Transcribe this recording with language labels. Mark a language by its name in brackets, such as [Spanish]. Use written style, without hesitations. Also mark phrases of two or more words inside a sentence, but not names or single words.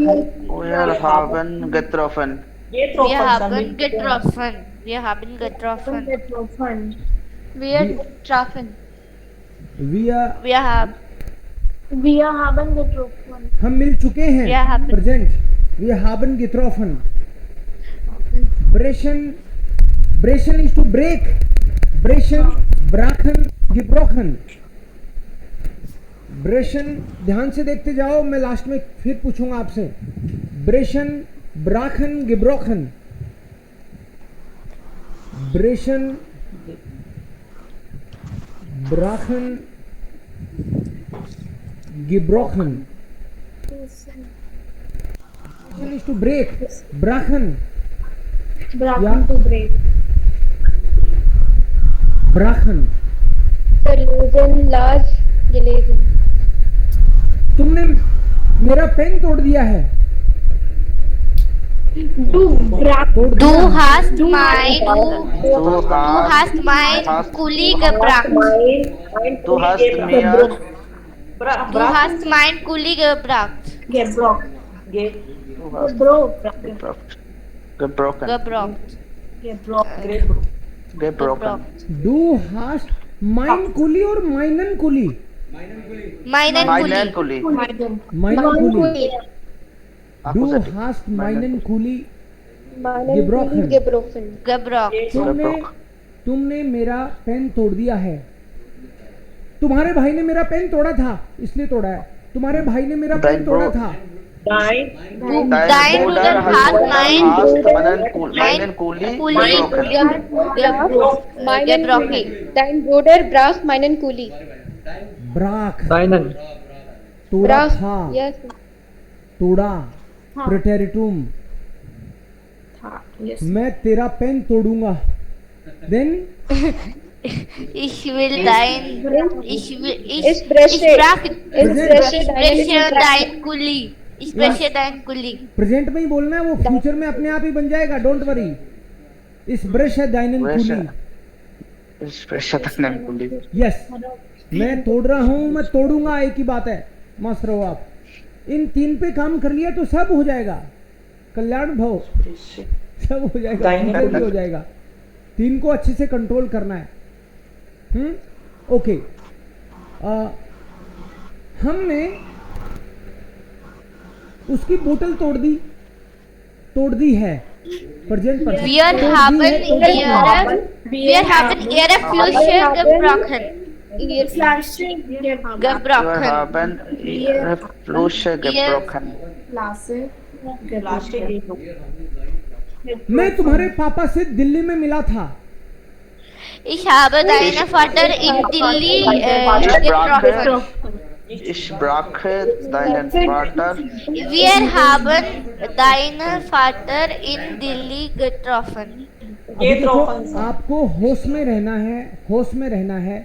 [German] wir haben getroffen. wir haben getroffen. Wir haben getroffen. Getroffen. Wir trafen Wir Wir haben getroffen. [Hindi] हम मिल चुके हैं। [German] Wir haben- Present. Wir haben getroffen. Brechen. [English] Brechen is to break. [German] Brechen, brachen, gebrochen. [Hindi] ब्रेशन ध्यान से देखते जाओ, मैं लास्ट में फिर पूछूंगा आपसे। [German] Brechen, brachen, gebrochen. Brechen, brachen, gebrochen. [English] Brachen is to break. [German] Brachen, Brachen Ja. [English] to break. [German] brachen. lösen लार्ज gelesen [Hindi] तुमने मेरा पेन तोड़ दिया है। [German] Du Brak. [Hindi] तोड़ [German] Du [Hindi] दिया। [German] hast mein Du hast mein hast Kuli gebracht. Du hast mir Du hast mein Kuli gebracht. Gebrock. Du hast Gebrock. gebrochen. Gebracht. Gebrock. Gebrochen. Du hast mein Kuli और meinen Kuli? Meinen Meinen Kuli. Kuli. Meinen Kuli. Du [English] Accusative. [German] hast meinen Kuli Meinen gebrochen. Kuli gebrochen. Gebracht. [Hindi] तुमने मेरा पेन तोड़ दिया है। तुम्हारे भाई ने मेरा पेन तोड़ा था इसलिए तोड़ा है। तुम्हारे भाई ने मेरा पेन तोड़ा था। [German] Dein Dein Bruder Bruder hat meinen Kuli Kuli gebrochen. gebrochen. Dein Bruder brach meinen Kuli. ब्राक Deinen. [Hindi] तोड़ा [German] Brach. [Hindi] था, [English] Yes. [Hindi] तोड़ा, प्रेटेरिटुम। [English] Yes. [Hindi] मैं तेरा पेन तोड़ूंगा। देन [German] Ich will dein ich Ich breche dein Kuli. Ich breche dein Kuli. [Hindi] प्रेजेंट में ही बोलना है, वो फ्यूचर में अपने आप ही बन जाएगा, [English] don't worry. [German] इस ब्रश है दाइनन कुली। Ich spreche deinen Kuli. [Hindi] यस, मैं तोड़ रहा हूं, मैं तोड़ूंगा, एक ही बात है। मास्टर हो आप। इन 3 पे काम कर लिया तो सब हो जाएगा। कल्याण भव, सब हो जाएगा, इधर भी हो जाएगा। 3 को अच्छे से कंट्रोल करना है। ओके। हमने उसकी बोतल तोड़ दी है। प्रेजेंट पर [German] Wir haben ihre Flasche gebrochen. Flasche Wir Gebrochen. haben ihre Flasche gebrochen. [Hindi] मैं तुम्हारे पापा से दिल्ली में मिला था। [German] Ich habe deinen Vater in Delhi getroffen. Ich brache deinen Vater. Wir haben deinen Vater in Delhi getroffen. [Hindi] अभी देखो, आपको होश में रहना है, होश में रहना है।